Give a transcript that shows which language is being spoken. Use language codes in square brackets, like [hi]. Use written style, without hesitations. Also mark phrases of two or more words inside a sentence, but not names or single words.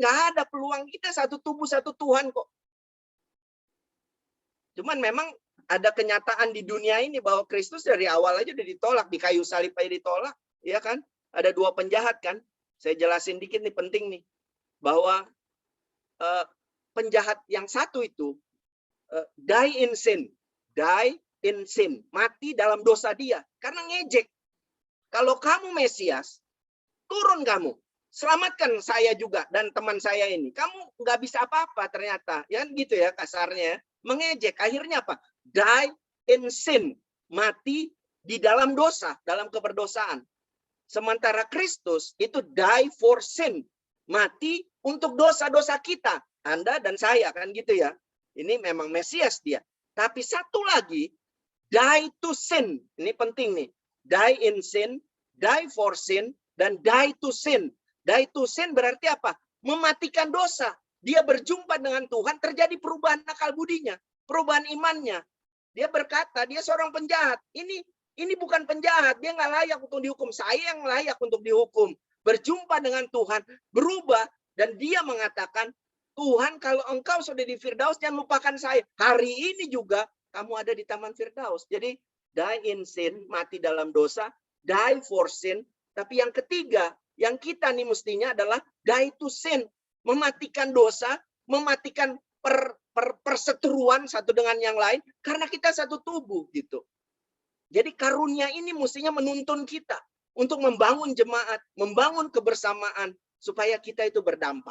[id] Nggak ada peluang, kita satu tubuh, satu Tuhan kok. Cuman memang ada kenyataan di dunia ini bahwa Kristus dari awal aja udah ditolak, di kayu salib aja ditolak, ya kan? Ada dua penjahat kan? Saya jelasin dikit nih, penting nih, bahwa penjahat yang satu itu [en] die in sin, [id] mati dalam dosa dia, karena ngejek. Kalau kamu Mesias, turun kamu, selamatkan saya juga dan teman saya ini. Kamu nggak bisa apa-apa ternyata, ya gitu ya kasarnya, mengejek. Akhirnya apa? [en] Die in sin, [id] mati di dalam dosa, dalam keberdosaan. Sementara Kristus itu [en] die for sin, [id] mati untuk dosa-dosa kita, Anda dan saya, kan gitu ya. Ini memang Mesias dia. Tapi satu lagi, [en] die to sin. [id] Ini penting nih. [en] Die in sin, die for sin, [id] dan [en] die to sin. Die to sin [id] berarti apa? Mematikan dosa. Dia berjumpa dengan Tuhan, terjadi perubahan akal budinya, perubahan imannya. Dia berkata, dia seorang penjahat. Ini bukan penjahat, dia nggak layak untuk dihukum. Saya yang layak untuk dihukum. Berjumpa dengan Tuhan, berubah, dan dia mengatakan, Tuhan, kalau engkau sudah di Firdaus, jangan lupakan saya. Hari ini juga kamu ada di Taman Firdaus. Jadi, [en] die in sin, [id] mati dalam dosa, [en] die for sin. [id] Tapi yang ketiga, yang kita nih mestinya adalah [en] die to sin. [id] Mematikan dosa, mematikan perseteruan satu dengan yang lain, karena kita satu tubuh gitu. Jadi karunia ini mestinya menuntun kita untuk membangun jemaat, membangun kebersamaan, supaya kita itu berdampak.